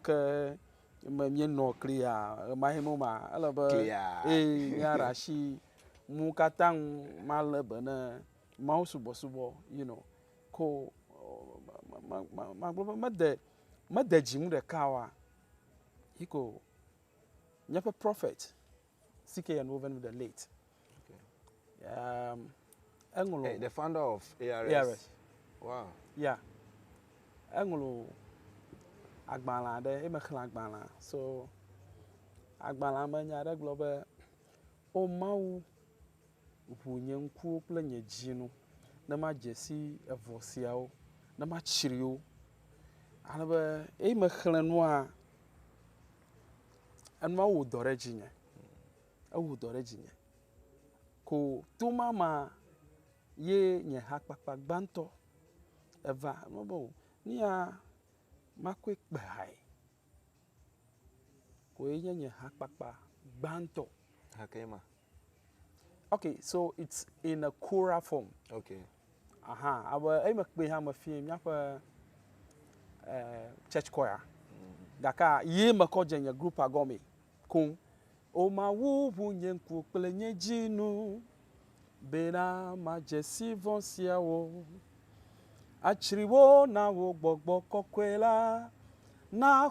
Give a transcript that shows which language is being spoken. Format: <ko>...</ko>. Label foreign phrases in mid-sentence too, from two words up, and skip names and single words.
<ee>ke me mienɔ klia emahe mo ma ele be míaɖe asi mu katã ŋu malé be ne Mawu subɔsubɔ ko magblɔ be mede dzi ŋu ɖeka oa yi ko míaƒe prophet CK Amenuveve</ee> <en>the late</en> <ee>eŋlɔ</ee> <en>the founder of ARS. Wow. Yeah.</en> <ee>Eŋlɔ agbalẽ aɖe eme xlẽ agbalẽ so agbalẽa me nya aɖe gblɔ be o Mawu ʋu nye ŋkuwo kple nye dzinu ne madze si evɔ siawo ne matsri wo ale be eyi me xlẽ nua enua wɔ dɔ ɖe dzinye ewɔ dɔ ɖe dzinye ko to ma ye nye hakpakpa gbãtɔ eva nia makoe kpe hae ko ye nye nye hakpakpa gbãtɔ</ee> <en>okay so it's in a choral form</en> <ee>okay abe eyi me kpe hã me fie míaƒe</ee> <en>church choir</en> <ee>gake ye me kɔ dze nye group agɔme koŋ o Mawu ʋu nye ŋkuwo kple nye dzinu bena madze si vɔ siawo atsri wo na wo gbɔgbɔ kɔkɔe la na</ee>